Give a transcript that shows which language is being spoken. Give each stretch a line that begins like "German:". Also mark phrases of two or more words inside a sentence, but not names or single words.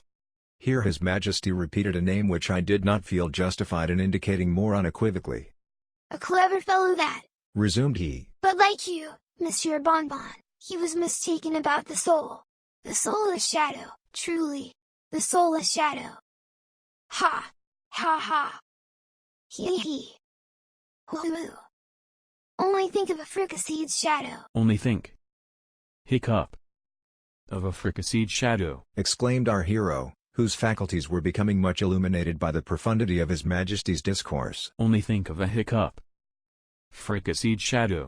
English: Here His Majesty repeated a name which I did not feel justified in indicating more unequivocally. A clever fellow that, resumed he. But like you, Monsieur Bonbon, he was mistaken about the soul. The soul is shadow, truly. The soul is shadow. Ha! Ha ha! He. Hoo. Only think of a fricasseed shadow. Only think. Hiccup. Of a fricasseed shadow, exclaimed our hero, whose faculties were becoming much illuminated by the profundity of His Majesty's discourse. Only think of a hiccup. Fricasseed shadow.